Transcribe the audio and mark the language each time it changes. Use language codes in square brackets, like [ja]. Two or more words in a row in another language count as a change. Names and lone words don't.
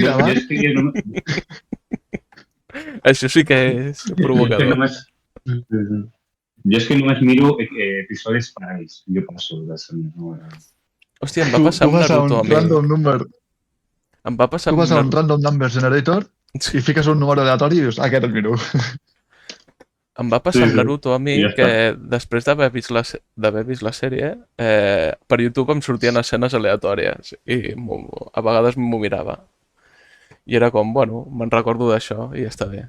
[ca] Jo gravat. estic en un... Això sí que és provocador. Jo és que només miro episodis parais. Jo passo de ser no? Hòstia, em va passar Tu amb vas a un Naruto, a mi. [en] random number, [ca] Em va passar tu amb vas a un Naruto. [en] random number generator [ca] i fiques un número aleatori i dius, aquest el miro. Em va passar Sí, amb sí. Naruto a mi I ja que després d'haver vist la sèrie, per YouTube em sortien escenes aleatòries i a vegades m'ho mirava. I era com, bueno, me'n recordo d'això i ja està bé.